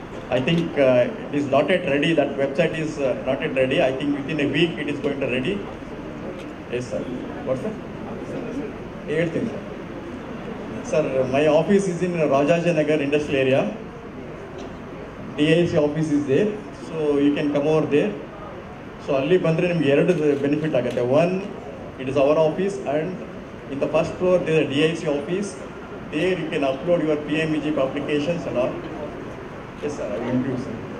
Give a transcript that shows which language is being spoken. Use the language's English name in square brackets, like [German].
[English] I think it is not yet ready. That website is not yet ready. I think within a week it is going to ready. Yes, sir. What's that? 8th. Sir, my office is in Rajajanagar industrial area. DIC office is there, so you can come over there. [Kannada] So ಅಲ್ಲಿ ಬಂದ್ರೆ ನಿಮಗೆ ಎರಡು benefit ಆಗುತ್ತೆ. [English] One, it is our office, and in the first floor there is a DIC office. There you can upload your PMEG applications and all. Yes, sir. I will introduce you.